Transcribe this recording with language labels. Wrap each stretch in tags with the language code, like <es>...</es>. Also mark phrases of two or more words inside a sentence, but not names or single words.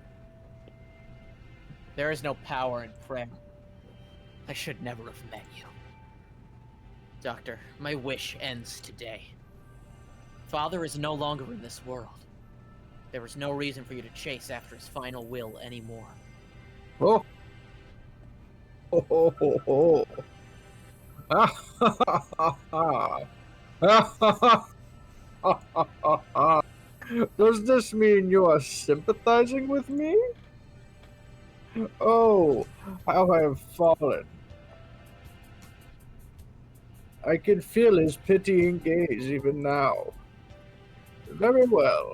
<en>There is no power in prayer. I should never have met you. Doctor, my wish ends today. Father is no longer in this world. There is no reason for you to chase after his final will anymore. Oh. Ho ho ho ho. Ah ha ha ha ha. Ah ha ha ha ha ha. Does this mean you are sympathizing with me? Oh, how I have fallen. I can feel his pitying gaze even now. Very well.</en>